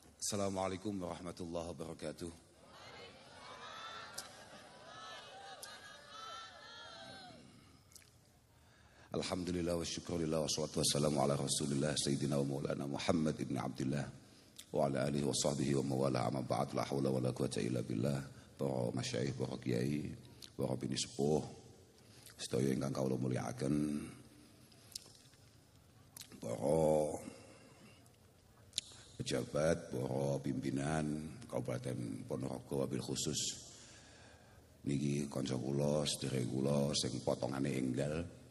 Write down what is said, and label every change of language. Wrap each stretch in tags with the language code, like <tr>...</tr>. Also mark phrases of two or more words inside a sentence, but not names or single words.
<ar>السلام عليكم ورحمة الله وبركاته. الحمد لله والشكر لله والصلاة والسلام على رسول الله سيدنا ومولانا محمد ابن عبد الله وعلى آله وصحبه وموالاه أما بعد لا حول ولا قوة إلا بالله.</ar> <jv>Para masyayikh, para kiai, para bini sepuh sedaya ingkang kawula mulyakaken, para pejabat, para pimpinan Kabupaten Ponorogo wabil khusus niki kanca kula, sedherek kula sing potongane enggal.</jv>